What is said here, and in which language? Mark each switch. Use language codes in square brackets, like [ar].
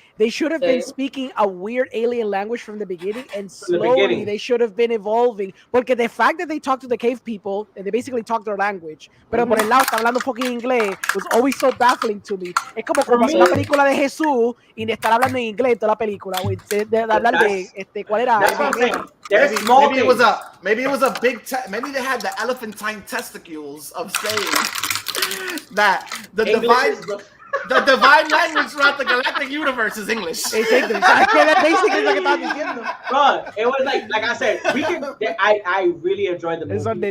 [en] They should have been speaking a weird alien language from the beginning, and slowly they should have been evolving. Porque the fact that they talk to the cave people and they basically talk their language, pero por el lado está hablando fucking inglés, was always so baffling to me. [es] Es como hacer una película de Jesús y de estar hablando en inglés toda la película, güey. De hablar de ¿cuál era? [en] Maybe it was a big. Maybe they had the elephantine testicles of saying that the divine language throughout the galactic universe is English. Bro, it was like I said, I really enjoyed the movie.